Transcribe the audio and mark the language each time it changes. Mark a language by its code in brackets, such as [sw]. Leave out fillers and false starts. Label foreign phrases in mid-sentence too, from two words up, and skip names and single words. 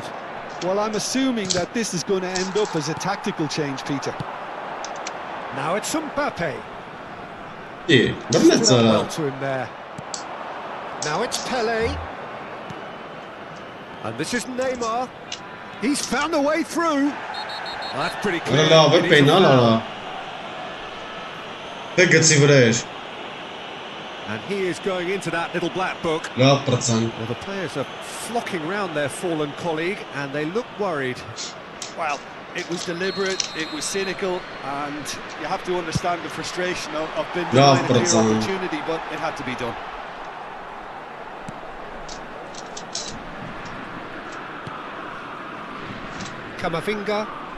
[en] Well, I'm assuming that this is going to end up as a tactical change, Peter. Now it's Mbappe. [hy] Բռնեց [en] Stood up [hy] արա։ [en] well to him there. Now it's Pele. And this is Neymar. He's found a way through. That's pretty clear. [hy] Արա լավ է, պենալ արա։ Դե գցի վրա էր։ [en] And he is going into that little black book. [hy] Լավ պրծան։ [en] Well, the players are flocking round their fallen colleague and they look worried. Well, It was deliberate, it was cynical, and you have to understand the frustration of being Bravo, denied a clear Brazil. opportunity, but it had to be done. Camavinga.